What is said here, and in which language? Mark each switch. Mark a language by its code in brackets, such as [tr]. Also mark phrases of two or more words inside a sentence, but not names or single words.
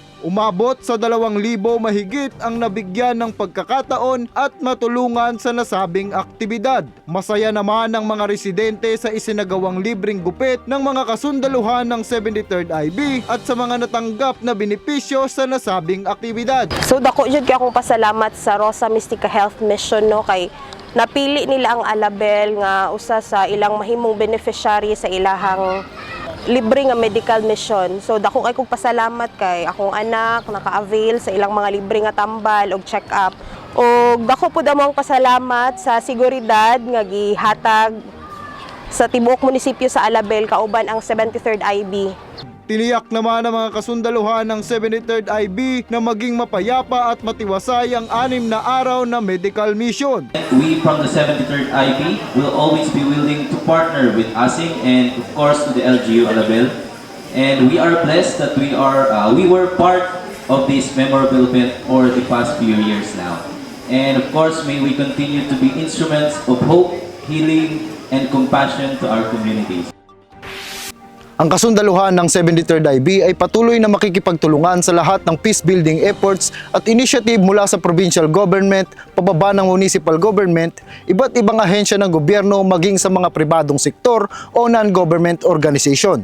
[tl] Umabot sa 2,000 mahigit ang nabigyan ng pagkakataon at matulungan sa nasabing aktibidad. Masaya naman ang mga residente sa isinagawang libreng gupit ng mga kasundaluhan ng 73rd IB at sa mga natanggap na benepisyo sa nasabing aktibidad. [ceb] So dako jud kay akong pasalamat sa Rosa Mystica Health Mission no kay napili nila ang Alabel nga usa sa ilang mahimong beneficiary sa ilahang libre nga [en] medical mission. [ceb] So dako kay kog pasalamat kay akong anak naka-avail sa ilang mga libre nga tambal og check-up. Og dako pud among pasalamat sa seguridad nga gihatag sa tibuok munisipyo sa Alabel kauban ang 73rd IB. [tl] Tiniyak naman ng mga kasundaluhan ng 73rd IB na maging mapayapa at matiwasay ang 6 na araw na medical mission. [en] We from the 73rd IB will always be willing to partner with ASIC and of course to the LGU Alabel. And we are blessed that we were part of this memorable event for the past few years now. And of course, may we continue to be instruments of hope, healing, and compassion to our communities. [tl] Ang kasundaluhan ng 73rd IB ay patuloy na makikipagtulungan sa lahat ng [en] peace building efforts [tl] at initiative mula sa provincial government, pababa ng municipal government, iba't ibang ahensya ng gobyerno maging sa mga pribadong sektor o [en] non-government organization.